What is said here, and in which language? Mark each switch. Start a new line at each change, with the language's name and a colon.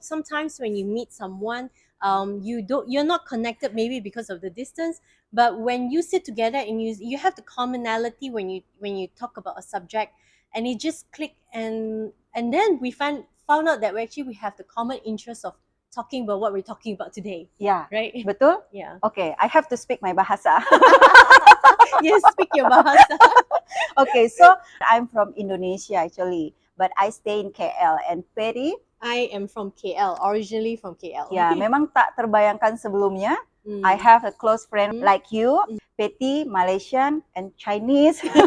English: Sometimes when you meet someone, you're not connected maybe because of the distance, but when you sit together and you have the commonality when you talk about a subject, and it just click, and then we found out that we have the common interest of talking about what we're talking about today, Yeah. right?
Indonesian: Betul?
English: Yeah. Okay, I have to speak my bahasa. Yes, speak your bahasa. Okay, so I'm from Indonesia actually, but I stay in KL. And Perry, I am from KL, originally from KL.
Indonesian: ya memang tak terbayangkan sebelumnya. Mm.
English: I have a close friend Mm. like you, Patty, Malaysian, and Chinese.